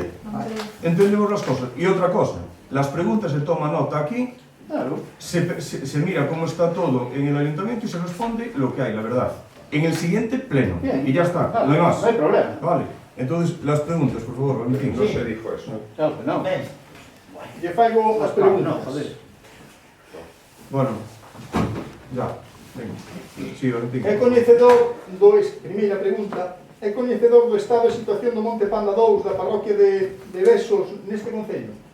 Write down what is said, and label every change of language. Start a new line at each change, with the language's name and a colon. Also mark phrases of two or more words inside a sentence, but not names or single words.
Spanish: Entendemos las cosas. Y otra cosa, las preguntas se toma nota aquí, Claro. se mira cómo está todo en el ayuntamiento y se responde lo que hay, la verdad. En el siguiente pleno. Bien. Y ya está, Claro, no hay más. No hay problema. Vale. Entonces, las preguntas, por favor, Valentín. No se dijo eso. Claro que no.
Galician: lle faigo as preguntas.
Spanish: No, joder. Bueno, ya. Venga. Sí, Valentín.
Galician: É coñecedor primeira pregunta, é coñecedor do estado de situación do Monte Panda 2 da parroquia de Besos neste concello?